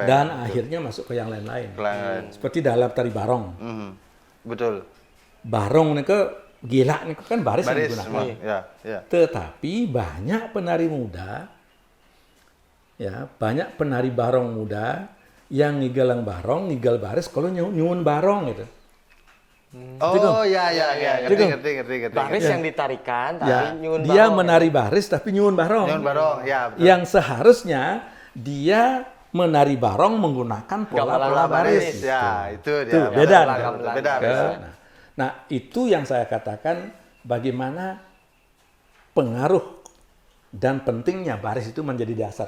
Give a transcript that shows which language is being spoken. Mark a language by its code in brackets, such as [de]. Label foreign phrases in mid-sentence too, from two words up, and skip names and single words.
[id] Dan akhirnya masuk ke yang lain-lain. Seperti dalam tari barong. Betul. Barong ini ke gila ini kan baris yang Baris digunakan. semua. Ya. Tetapi banyak penari muda, ya banyak penari barong muda yang [ban] ngigalang barong, ngigal baris [id] kalau [ban] nyuwun barong [id] gitu. Oh ya. Ngerti. baris yang ditarikan tapi Ya, nyuwun dia barong. menari baris tapi nyuwun barong. Nyun barong, ya betul. Yang seharusnya dia menari barong menggunakan pola Gamelan baris. Ya, itu dia. Tuh, beda. Gamelan. Beda. Nah, itu yang saya katakan bagaimana pengaruh dan pentingnya baris itu menjadi dasar.